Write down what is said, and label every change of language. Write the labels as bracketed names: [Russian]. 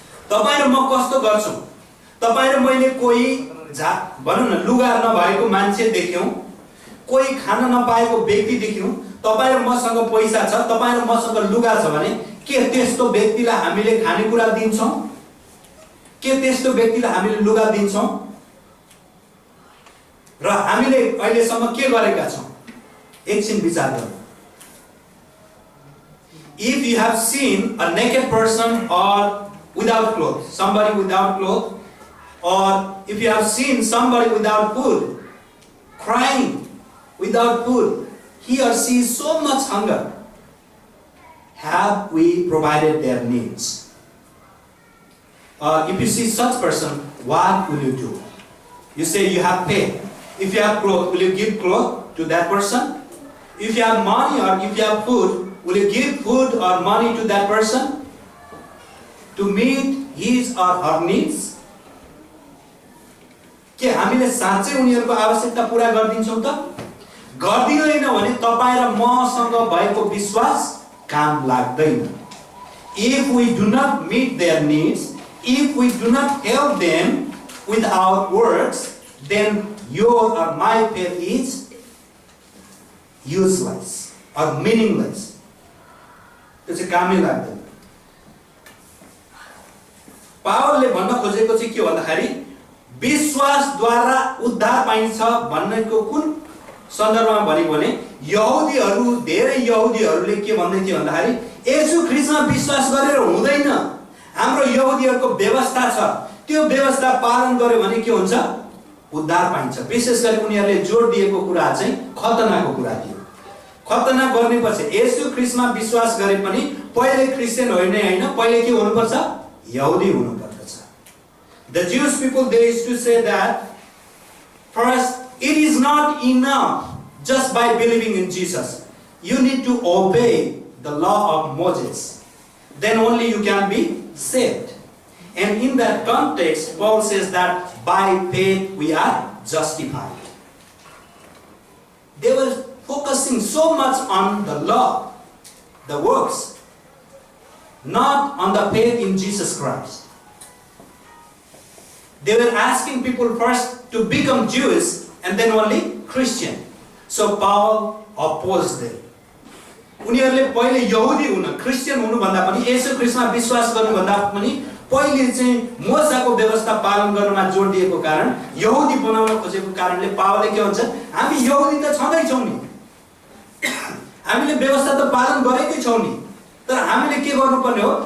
[Nepali] तपाईँ र म कस्तो गर्छौँ, तपाईँ र मैले कोही भनौँ न लुगा नभएको मान्छे देख्यौँ, कोही खान नपाएको व्यक्ति देख्यौँ, तपाईँ र मसँग पैसा छ, तपाईँ र मसँग लुगा छ भने के त्यस्तो व्यक्तिलाई हामीले खानेकुरा दिन्छौँ? के त्यस्तो व्यक्तिलाई हामीले लुगा दिन्छौँ? र हामीले अहिलेसम्म के गरेका छौँ? एकछिन विचार गर्नु। [English] If you have seen a naked person or without clothes, somebody without clothes, or if you have seen somebody without food, crying without food, he or she is so much hunger. Have we provided their needs? If you see such person, what will you do? You say you have paid. If you have clothes, will you give clothes to that person? If you have money or if you have food, will you give food or money to that person to meet his or her needs? [Nepali] के हामीले साँच्चै उनीहरूको आवश्यकता पूरा गर्दिन्छौँ त? गर्दिदैन भने तपाईँ र मसँग भएको विश्वास काम लाग्दैन। [English] If we do not meet their needs, if we do not help them with our words, then your or my faith is useless or meaningless. [Nepali] त्यो चाहिँ कामै लाग्दैन। पावलले भन्न खोजेको चाहिँ के भन्दाखेरि विश्वासद्वारा उद्धार पाइन्छ भन्नेको कुन सन्दर्भमा भनेको भने यहुदीहरू, धेरै यहुदीहरूले के भन्दै थिए भन्दाखेरि येशू ख्रीष्टमा विश्वास गरेर हुँदैन, हाम्रो यहुदीहरूको व्यवस्था छ, त्यो व्यवस्था पालन गर्यो भने के हुन्छ? उद्धार पाइन्छ। विशेष गरी उनीहरूले जोड दिएको कुरा चाहिँ खतनाको कुरा थियो। खतना गर्नेपछि येशू ख्रीष्टमा विश्वास गरे पनि पहिले क्रिस्चियन होइन, पहिले के हुनुपर्छ? यहुदी हुनुपर्दछ। [English] The Jewish people, they used to say that first, it is not enough just by believing in Jesus. You need to obey the law of Moses. Then only you can be saved. And in that context, Paul says that by faith we are justified. They were focusing so much on the law, the works, not on the faith in Jesus Christ. They were asking people first to become Jewish and then only Christian. So Paul opposed them. [Nepali] उनीहरूले पहिले यहुदी हुन, Christian हुनु भन्दा पनि येशू ख्रीष्टमा विश्वास गर्नु भन्दा पनि पहिले चाहिँ मोसाको व्यवस्था पालन गर्नमा जोड दिएको कारण, यहुदी बनाउन खोजेको कारणले पावलले के भन्छ? हामी यहुदी त छँदैछौँ नि, हामीले व्यवस्था त पालन गरेकै छौँ नि, तर हामीले के गर्नुपर्ने हो?